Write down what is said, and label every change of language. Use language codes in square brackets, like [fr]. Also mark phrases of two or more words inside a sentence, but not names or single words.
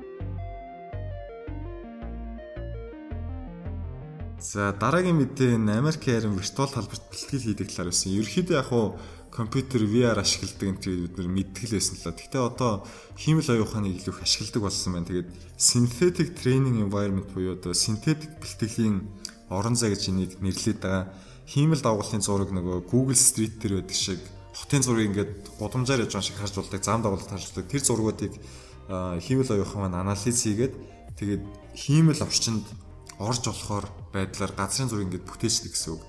[mn] За дараагийн мэдээ энэ Америкийн харин виртуал талбарт бэлтгэл хийдэг талаар байсан. Ерөнхийдөө яг хуу компьютер VR ашигладаг энэ бид нар мэдтгэл байсан л да. Гэхдээ одоо хиймэл оюун ухааныг илүү их ашигладаг болсон байна. Тэгээд [en] synthetic training environment [mn] буюу одоо синтетик бэлтгэлийн орон зай гэж энийг нэрлэдэг байгаа. Хиймэл дагуулын зураг нөгөө Google Street дээр байдаг шиг хотын зургийг ингээд гудамжаар яж байгаа шиг харж болдог, зам дагуулд харж болдог. Тэр зургуудыг хиймэл оюун ухаан маань анализ хийгээд тэгээд хиймэл орчинд орж болохоор байдлаар газрын зургийг ингээд бүтээждэг гэсэн үг.